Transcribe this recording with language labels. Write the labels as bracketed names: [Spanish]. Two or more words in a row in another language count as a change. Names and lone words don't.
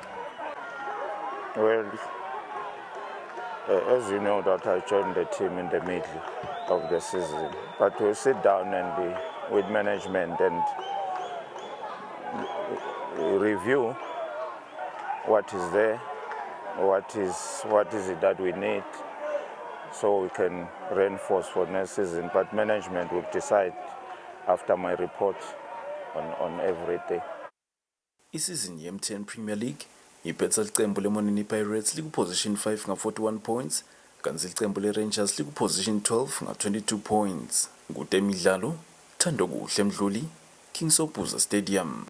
[English] Well, as you know that I joined the team in the middle of the season, but we'll sit down and with management and review what is there, what is it that we need, so we can reinforce for next season. But management will decide after my report on everything. [Zulu] Isizini ye-M10 Premier League iphetha licembu leMonini Pirates liku-position 5 nga-41 points, kanti licembu le-Rangers liku-position 12 nga-22 points. Kude imidlalo, Thando Kuhle Mdluli, King Sopuza Stadium.